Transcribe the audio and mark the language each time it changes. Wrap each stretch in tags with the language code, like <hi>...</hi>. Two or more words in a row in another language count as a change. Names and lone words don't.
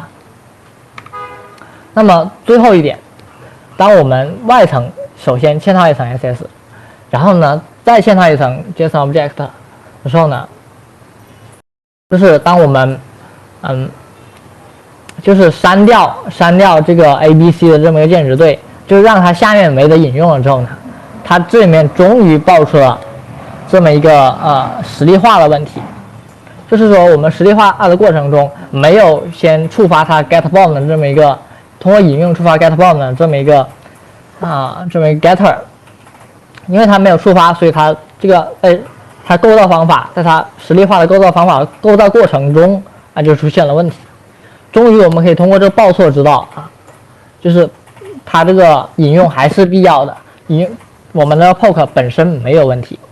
<zh>那么最后一点，当我们外层首先嵌套一层 SS， 然后呢再嵌套一层</zh> <en>JSON object</en> <zh>的时候呢，就是当我们就是删掉这个 ABC 的这么一个键值对，就让它下面没得引用了之后呢，它这里面终于爆出了这么一个实例化的问题，就是说我们实例化的过程中没有先触发它</zh> <en>get bomb</en> <zh>的这么一个通过引用触发</zh> <en>get bomb</en> <zh>的这么一个getter， 因为它没有触发，所以它这个它构造方法在它实例化的构造方法构造过程中就出现了问题。终于我们可以通过这个报错知道就是它这个引用还是必要的，我们的 poke 本身没有问题。</zh>